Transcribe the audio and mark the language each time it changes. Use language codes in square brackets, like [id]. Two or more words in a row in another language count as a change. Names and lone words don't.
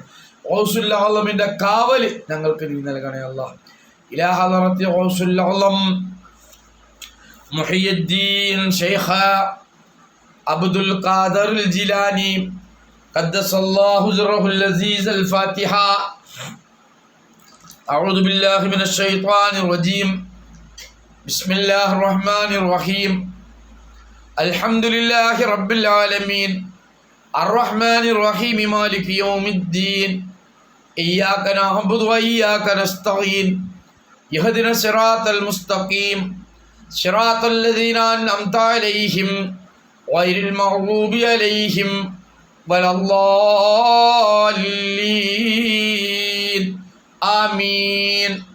[ml] ഔസുല്ലമിൻ്റെ കാവല് ഞങ്ങൾക്ക് നീ നൽകണേ അല്ലാഹ്. [ar] إلى حضرة الغوث الأعظم محيي الدين الشيخ عبد القادر الجيلاني قدس الله سره العزيز. الفاتحة. أعوذ بالله من الشيطان الرجيم بسم الله الرحمن الرحيم الحمد لله رب العالمين الرحمن الرحيم مالك يوم الدين إياك نعبد وإياك نستعين اهدنا الصراط المستقيم صراط الذين أنعمت عليهم غير المغضوب عليهم ولا الضالين آمين.